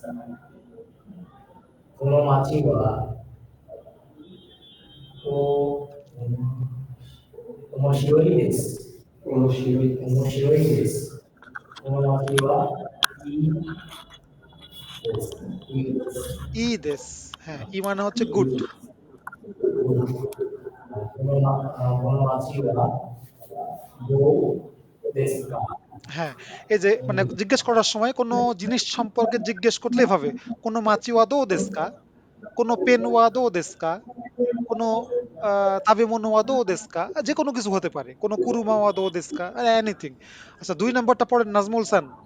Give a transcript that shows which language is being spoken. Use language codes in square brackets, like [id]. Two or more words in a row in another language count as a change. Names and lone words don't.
[ja] この町はお面白いです。面白い。面白いです。この町はいいです。いいです。 [bn] ই দেশ, হ্যাঁ ই মানে হচ্ছে গুড। [ja] この町はどうですか [bn] হ্যাঁ, এই যে মানে জিজ্ঞেস করার সময় কোনো জিনিস সম্পর্কে জিজ্ঞেস করলে এভাবে, [ja] この町はどうですか? このペンはどうですか？この食べ物はどうですか? [bn] যেকোনো কিছু হতে পারে। [ja] この車はどうですか? [bn] এনিথিং। আচ্ছা ২ নাম্বারটা পড়েন নাজমুল হাসান।